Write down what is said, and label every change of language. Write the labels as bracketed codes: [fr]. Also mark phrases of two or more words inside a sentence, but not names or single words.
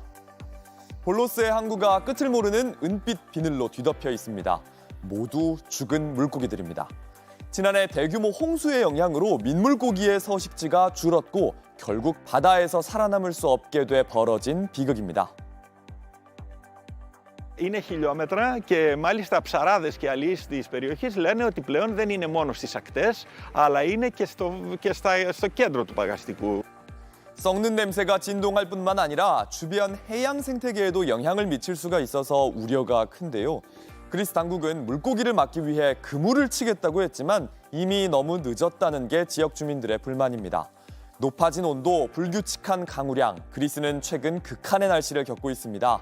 [ko] 볼로스의 항구가 끝을 모르는 은빛 비늘로 뒤덮여 있습니다. 모두 죽은 물고기들입니다. 지난해 대규모 홍수의 영향으로 민물고기의 서식지가 줄었고 결국 바다에서 살아남을 수 없게 돼 벌어진 비극입니다. [el] Είναι χιλιόμετρα και μάλιστα ψαράδες και αλείς της περιοχής λένε ότι πλέον δεν είναι μόνο στις ακτές, αλλά είναι και στο κέντρο του παγαστικού. [ko] 썩는 냄새가 진동할 뿐만 아니라 주변 해양 생태계에도 영향을 미칠 수가 있어서 우려가 큰데요. 그리스 당국은 물고기를 막기 위해 그물을 치겠다고 했지만 이미 너무 늦었다는 게 지역 주민들의 불만입니다. 높아진 온도, 불규칙한 강우량, 그리스는 최근 극한의 날씨를 겪고 있습니다.